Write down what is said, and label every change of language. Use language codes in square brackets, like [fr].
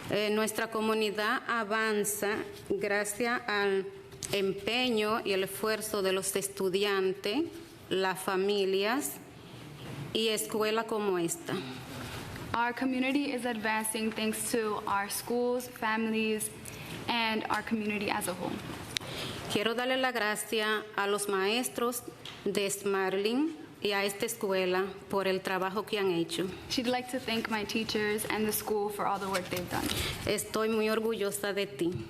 [es] Nuestra comunidad avanza gracias al empeño y el esfuerzo de los estudiantes, las familias y escuelas como esta. [en] Our community is advancing thanks to our schools, families, and our community as a whole. [es] Quiero darle las gracias a los maestros de Smarling y a esta escuela por el trabajo que han hecho. [en] She'd like to thank my teachers and the school for all the work they've done. [es] Estoy muy orgullosa de ti.